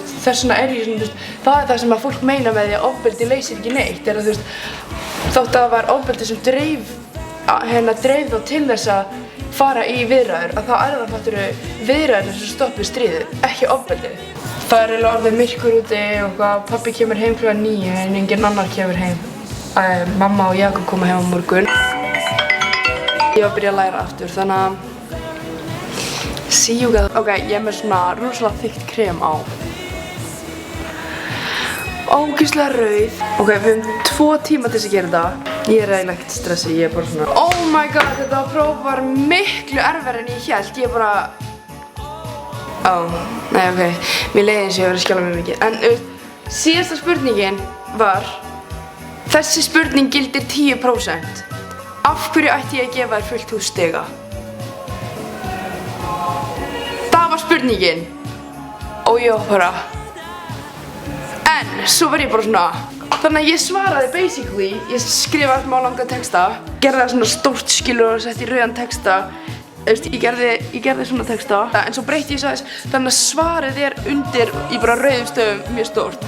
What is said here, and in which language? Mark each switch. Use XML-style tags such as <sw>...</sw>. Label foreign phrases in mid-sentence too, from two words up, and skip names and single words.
<is>Þess vegna er ég svona, það er það sem að fólk meina með því að ofbeldi leysir ekki neitt, er að þótt að það var ofbeldi sem dreif þá til þess að fara í viðræður, að þá er það fattur viðræðurnar sem stoppi stríðið, ekki ofbeldi. Það er eiginlega orðið myrkur úti og pabbi kemur heim kl. 9 en enginn annar kemur heim. Mamma og Jakob koma heim á morgun. Ég var að byrja að læra aftur, þannig að</is> <en>see you guys.</en> <is>Ok, ég er með svona rosalega þykkt krem á. Ógeðslega rauð. Ok, við höfum 2 tíma til þess að gera þetta. Ég er eiginlega ekkert stressið, ég er bara svona</is> <en>oh my god,</en> <is>þetta próf var miklu erfiðara en ég hélt. Ég bara nei ok, mér leiði eins og ég var að skjálfa mig mikið. En síðasta spurningin var þessi spurning gildir 10%. Af hverju ætti ég að gefa þér fullt hús stiga? Það var spurningin og ég var bara en svo var ég bara svona þannig að ég svaraði basically, ég skrifaði smá langa texta, gerði það svona stórt skilur og setti í rauðan texta, ég gerði svona texta, en svo breytti ég þess, þannig að svarið er undir í bara rauðum stöfum mjög stórt.</is>